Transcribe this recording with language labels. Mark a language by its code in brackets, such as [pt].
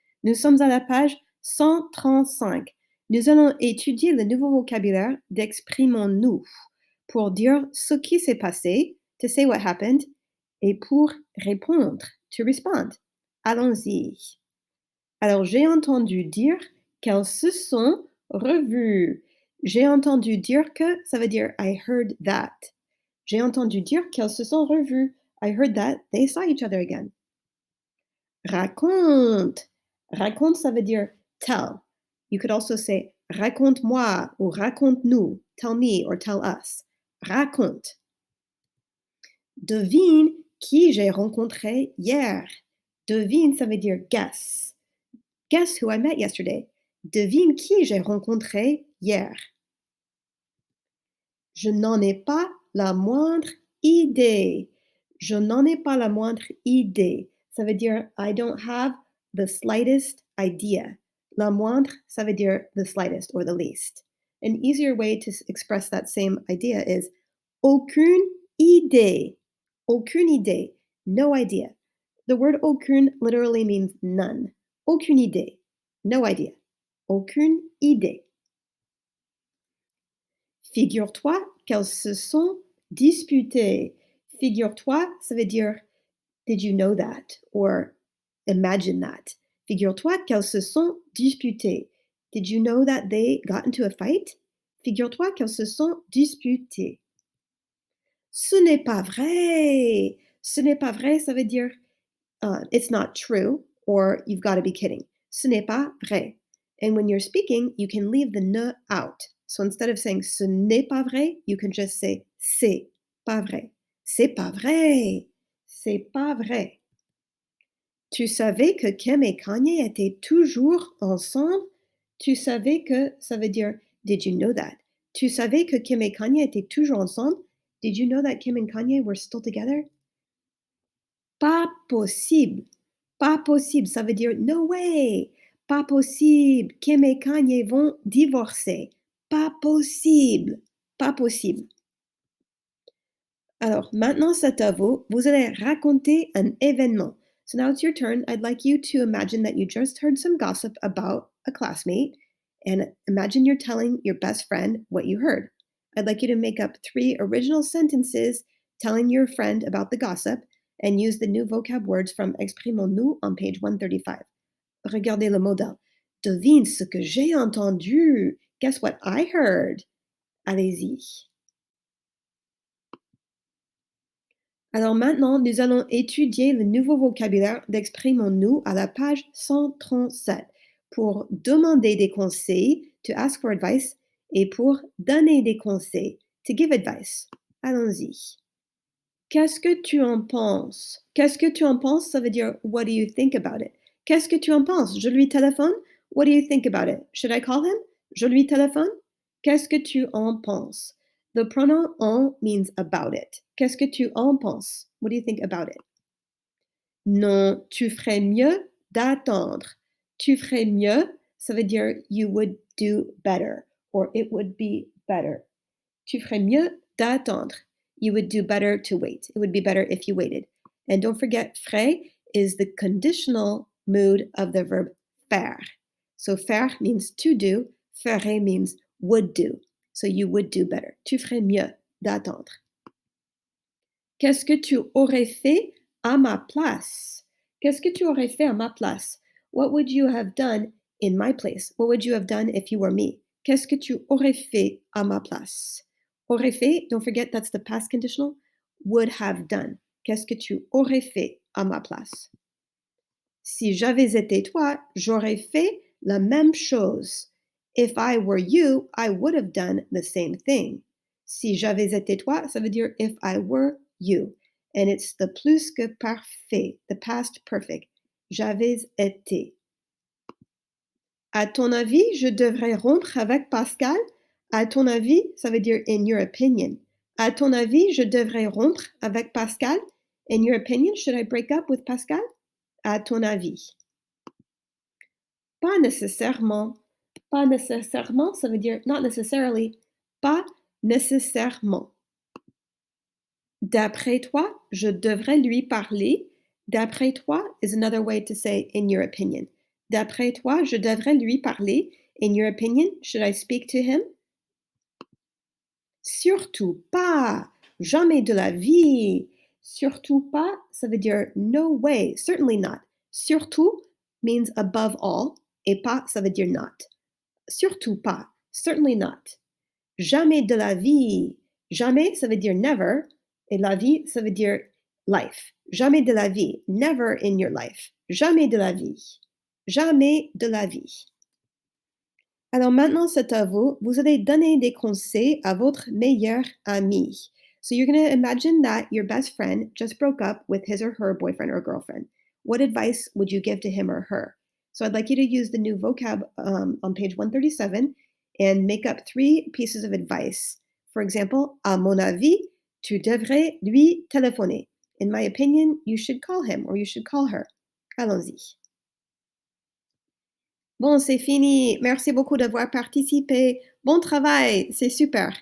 [fr] Nous sommes à la page 135. Nous allons étudier le nouveau vocabulaire d'exprimons-nous pour dire ce qui s'est passé, [en] to say what happened, [fr] et pour répondre, [en] to respond. [fr] Allons-y. Alors, j'ai entendu dire qu'elles se sont revues. J'ai entendu dire que, ça veut dire [en] I heard that. [fr] J'ai entendu dire qu'elles se sont revues. [en] I heard that they saw each other again. [fr] Raconte. Raconte, ça veut dire tell. [en] You could also say [fr] raconte-moi ou raconte-nous. [en] Tell me or tell us. Raconte. [fr] Devine qui j'ai rencontré hier. Devine, ça veut dire guess. [en] Guess who I met yesterday? [fr] Devine qui j'ai rencontré hier. Je n'en ai pas la moindre idée. Je n'en ai pas la moindre idée. Ça veut dire [en] I don't have the slightest idea. [fr] La moindre, ça veut dire [en] the slightest or the least. An easier way to express that same idea is [fr] aucune idée. Aucune idée. [en] No idea. The word aucune literally means none. [fr] Aucune idée. [en] No idea. [fr] Aucune idée. Figure-toi qu'elles se sont disputées. Figure-toi, ça veut dire [en] did you know that? Or imagine that. [fr] Figure-toi qu'elles se sont disputées. [en] Did you know that they got into a fight? [fr] Figure-toi qu'elles se sont disputées. Ce n'est pas vrai. Ce n'est pas vrai, ça veut dire [en] it's not true or you've got to be kidding. [fr] Ce n'est pas vrai. [en] And when you're speaking, you can leave the ne out. So instead of saying [fr] ce n'est pas vrai, [en] you can just say [fr] c'est pas vrai. C'est pas vrai. C'est pas vrai. Tu savais que Kim et Kanye étaient toujours ensemble? Tu savais que, ça veut dire, [en] did you know that? [fr] Tu savais que Kim et Kanye étaient toujours ensemble? [en] Did you know that Kim and Kanye were still together? [fr] Pas possible. Pas possible. Ça veut dire [en] no way. [fr] Pas possible. Kim et Kanye vont divorcer. Pas possible. Pas possible. Alors, maintenant, c'est à vous. Vous allez raconter un événement. [en] So now it's your turn. I'd like you to imagine that you just heard some gossip about a classmate and imagine you're telling your best friend what you heard. I'd like you to make up 3 original sentences telling your friend about the gossip and use the new vocab words from Exprimons-nous on page 135. [fr] Regardez le modèle. Devine ce que j'ai entendu. [en] Guess what I heard? [fr] Allez-y. Alors maintenant, nous allons étudier le nouveau vocabulaire d'Exprimons-nous à la page 137 pour demander des conseils, [en] to ask for advice, [fr] et pour donner des conseils, [en] to give advice. [fr] Allons-y. Qu'est-ce que tu en penses? Qu'est-ce que tu en penses? Ça veut dire [en] what do you think about it? [fr] Qu'est-ce que tu en penses? Je lui téléphone? [en] What do you think about it? Should I call him? [fr] Je lui téléphone? Qu'est-ce que tu en penses? [en] The pronoun en means about it. [fr] Qu'est-ce que tu en penses? [en] What do you think about it? [fr] Non, tu ferais mieux d'attendre. Tu ferais mieux, ça veut dire [en] you would do better or it would be better. [fr] Tu ferais mieux d'attendre. [en] You would do better to wait. It would be better if you waited. And don't forget, ferais is the conditional mood of the verb faire. So faire means to do, ferais means would do. So you would do better. [fr] Tu ferais mieux d'attendre. Qu'est-ce que tu aurais fait à ma place? Qu'est-ce que tu aurais fait à ma place? [en] What would you have done in my place? What would you have done if you were me? [fr] Qu'est-ce que tu aurais fait à ma place? Aurait fait, [en] don't forget that's the past conditional. Would have done. [fr] Qu'est-ce que tu aurais fait à ma place? Si j'avais été toi, j'aurais fait la même chose. [en] If I were you, I would have done the same thing. [fr] Si j'avais été toi, ça veut dire [en] if I were you. And it's the [fr] plus que parfait, [en] the past perfect. [fr] J'avais été. À ton avis, je devrais rompre avec Pascal? À ton avis, ça veut dire [en] in your opinion. [fr] À ton avis, je devrais rompre avec Pascal? [en] In your opinion, should I break up with Pascal? [fr] À ton avis. Pas nécessairement. Pas nécessairement, ça veut dire [en] not necessarily. [fr] Pas nécessairement. D'après toi, je devrais lui parler. D'après toi [en] is another way to say in your opinion. [fr] D'après toi, je devrais lui parler. [en] In your opinion, should I speak to him? [fr] Surtout pas, jamais de la vie. Surtout pas, ça veut dire [en] no way, certainly not. [fr] Surtout [en] means above all, [fr] et pas, ça veut dire not. Surtout pas, [en] certainly not. [fr] Jamais de la vie. Jamais, ça veut dire never, et la vie, ça veut dire life. Jamais de la vie. [en] Never in your life. [fr] Jamais de la vie. Jamais de la vie. Alors maintenant, c'est à vous. Vous allez donner des conseils à votre meilleur ami. [en] So you're going to imagine that your best friend just broke up with his or her boyfriend or girlfriend. What advice would you give to him or her? So I'd like you to use the new vocab on page 137 and make up three pieces of advice. For example, [fr] à mon avis, tu devrais lui téléphoner. [en] In my opinion, you should call him or you should call her. [fr] Allons-y. Bon, c'est fini. Merci beaucoup d'avoir participé. Bon travail, c'est super.